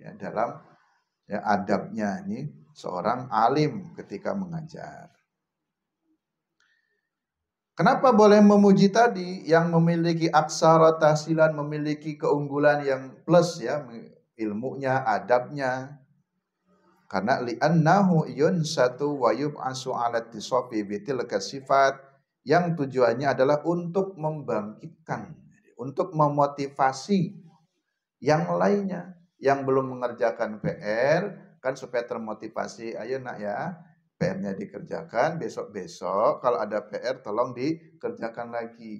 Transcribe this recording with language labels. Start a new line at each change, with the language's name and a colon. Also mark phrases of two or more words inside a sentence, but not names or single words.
Indonesian: Ya, dalam ya, adabnya ini seorang alim ketika mengajar. Kenapa boleh memuji tadi yang memiliki aksara tahsilan, memiliki keunggulan yang plus ya, ilmunya, adabnya. Karena
Arabic: لأنه ينشط ويبعث على اتصاف بتلك الصفة,
Indonesian: yang tujuannya adalah untuk membangkitkan, untuk memotivasi yang lainnya yang belum mengerjakan PR kan supaya termotivasi. Ayo nak ya, PR-nya dikerjakan, besok-besok kalau ada PR tolong dikerjakan lagi.